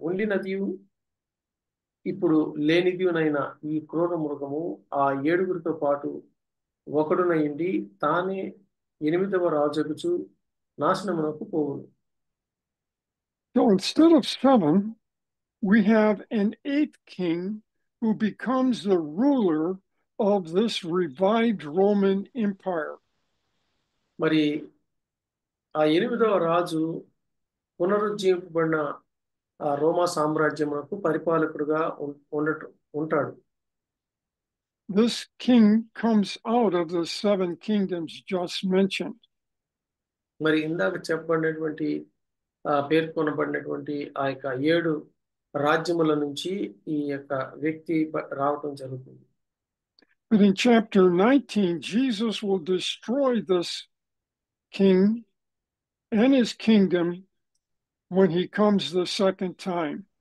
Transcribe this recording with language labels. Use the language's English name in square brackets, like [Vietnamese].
[Telugu] ఉండినదియు ఇప్పుడు లేనిదియునైన ఈ క్రూర మృగము ఆ 7గురితో పాటు ఒకడునయిండి తానే 8వ రాజగుచు నాశనమునకు పోవును. [English] So instead of 7, we have an 8th king who becomes the ruler of this revived Roman Empire. [Telugu] మరి ఆ 8వ రాజు పునరుజ్జీవింపబడిన రోమా సామ్రాజ్యమునకు పరిపాలకుడుగా ఉంటాడు. [English] This king comes out of the 7 kingdoms just mentioned. [Telugu] మరి ఇందాక చెప్పబడినటువంటి పేర్కొనబడినటువంటి ఆ యొక్క 7 రాజ్యముల నుంచి ఈ యొక్క వ్యక్తి రావటం జరుగుతుంది. [English] But in chapter 19, Jesus will destroy this king and his kingdom when he comes the second time.